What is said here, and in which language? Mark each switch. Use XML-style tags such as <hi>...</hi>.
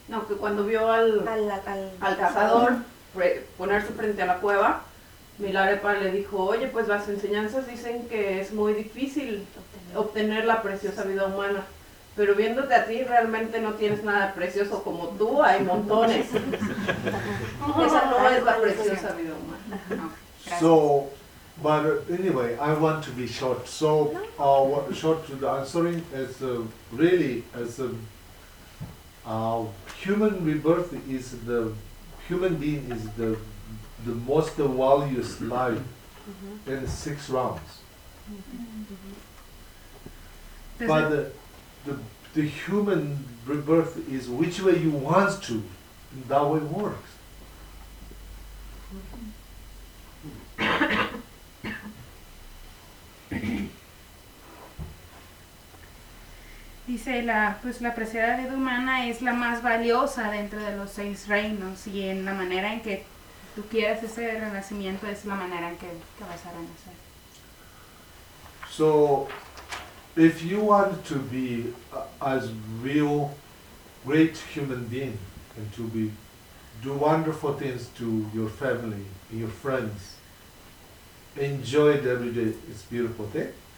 <es>No, que cuando vio al cazador ponerse frente a la cueva, Milarepa le dijo, oye, pues las enseñanzas dicen que es muy difícil obtener la preciosa vida humana. Pero viéndote a ti, realmente no tienes nada precioso como tú, hay montones. Esa no es la preciosa vida humana.</es> <en>So, but anyway, I want to be short. So, short to the answering is really, as human rebirth is the, human being is the most valuous life in six rounds. But the human rebirth is which way you want to, and that way works.</en> <es>Dice, la preciada vida humana es la más valiosa dentro de los seis reinos, y en la manera en que tú quieras ese renacimiento es la manera en que vas a renacer.</es> <en>So, if you want to be as real, great human being and to be do wonderful things to your family, your friends, enjoy it every day, it's a beautiful thing.</en>